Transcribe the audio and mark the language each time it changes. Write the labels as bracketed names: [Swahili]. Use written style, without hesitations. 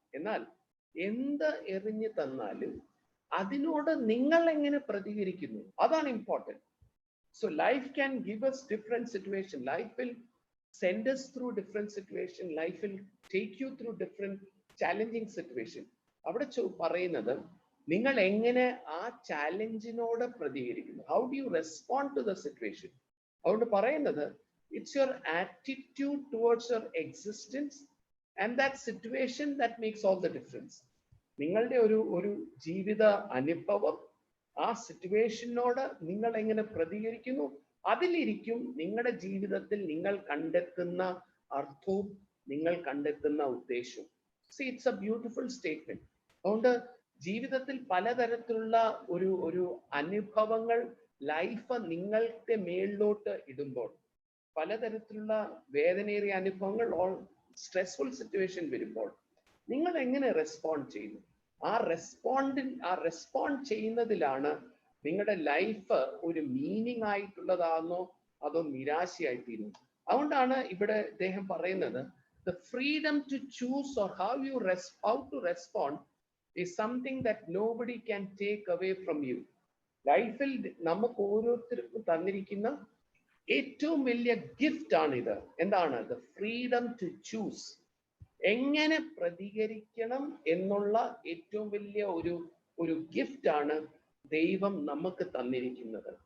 [Malayalam] എന്നാൽ എന്ത് എറിഞ്ഞു തന്നാലും അതിനോട് നിങ്ങൾ എങ്ങനെ പ്രതികരിക്കുന്നു, അതാണ് important. [English] So life can give us different situations. Life will send us through different situations. Life will take you through different challenging situations. [Malayalam] അവിടെ പറയുന്നത് നിങ്ങൾ എങ്ങനെ ആ ചാലഞ്ചിനോട് പ്രതികരിക്കുന്നു. [English] How do you respond to the situation? [Malayalam] അതുകൊണ്ട് പറയുന്നത് [English] it's your attitude towards your existence and that situation that makes all the difference. [Malayalam] നിങ്ങളുടെ ഒരു ജീവിത അനുഭവം, ആ സിറ്റുവേഷനോട് നിങ്ങൾ എങ്ങനെ പ്രതികരിക്കുന്നു, അതിലിരിക്കും നിങ്ങളുടെ ജീവിതത്തിൽ നിങ്ങൾ കണ്ടെത്തുന്ന അർത്ഥവും നിങ്ങൾ കണ്ടെത്തുന്ന ഉദ്ദേശവും. [English] See, it's a beautiful statement. [Malayalam] അതുകൊണ്ട് ജീവിതത്തിൽ പലതരത്തിലുള്ള ഒരു അനുഭവങ്ങൾ ലൈഫ് നിങ്ങളുടെ മേളിലോട്ട് ഇടുമ്പോൾ, പലതരത്തിലുള്ള വേദനയേറിയ അനുഭവങ്ങൾ ഓർ സ്ട്രെസ്ഫുൾ സിറ്റുവേഷൻ വരുമ്പോൾ നിങ്ങൾ എങ്ങനെ റെസ്പോണ്ട് ചെയ്യുന്നു, ആ റെസ്പോണ്ട് ചെയ്യുന്നതിലാണ് നിങ്ങളുടെ ലൈഫ് ഒരു മീനിങ് ആയിട്ടുള്ളതാണോ അതോ നിരാശയായിത്തീരുന്നു. അതുകൊണ്ടാണ് ഇവിടെ അദ്ദേഹം പറയുന്നത് [English] the freedom to choose or how to respond is something that nobody can take away from you. [Malayalam] ലൈഫിൽ നമുക്ക് ഓരോരുത്തർക്കും തന്നിരിക്കുന്ന ഏറ്റവും വലിയ ഗിഫ്റ്റ് ആണിത്. എന്താണ്? [English] the freedom to choose. [Malayalam] എങ്ങനെ പ്രതികരിക്കണം എന്നുള്ള ഏറ്റവും വലിയ ഒരു ഗിഫ്റ്റ് ആണ് ദൈവം നമുക്ക് തന്നിരിക്കുന്നത്.